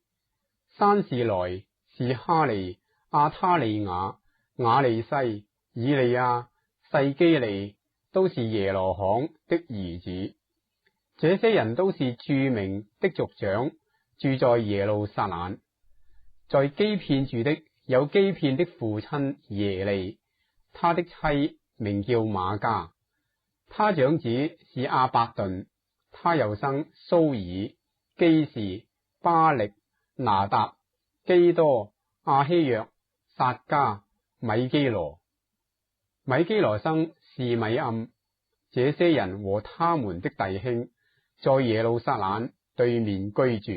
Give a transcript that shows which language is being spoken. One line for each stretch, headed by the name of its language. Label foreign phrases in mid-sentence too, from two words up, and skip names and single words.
Chinese: 珊士來是哈利、亞他利雅、雅利西、以利亞、細基利，都是耶羅罕的兒子。這些人都是著名的族長，住在耶路撒冷。在基遍住的有基遍的父親耶利，他的妻名叫瑪加。他長子是亞伯頓，他又生蘇爾、基士、巴力、拿答、基多、亞希約、撒加、米基羅。米基羅生示米暗。這些人和他們的弟兄在耶路撒冷對面居住。